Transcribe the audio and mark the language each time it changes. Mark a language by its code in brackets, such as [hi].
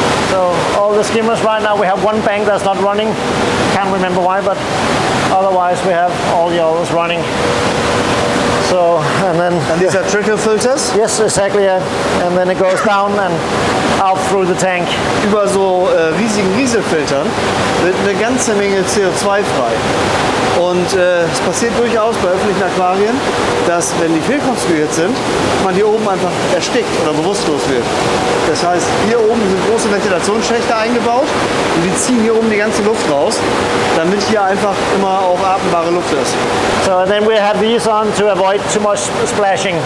[en] So all the skimmers right now, we have one bank that's not running. Can't remember why, but otherwise we have all the others running. So, and these are trickle filters? Yes, exactly. Yeah. And then it goes down and out through the tank. [de] Über so riesigen Rieselfiltern wird eine ganze Menge CO2 frei. Und es passiert durchaus bei öffentlichen Aquarien, dass, wenn die fehlkonstruiert sind, man hier oben einfach erstickt oder bewusstlos wird. Das heißt, hier oben sind große Ventilationsschächte eingebaut und die ziehen hier oben die ganze Luft raus, damit hier einfach immer auch atembare Luft ist. [en] So and then we have these on to avoid too much splashing.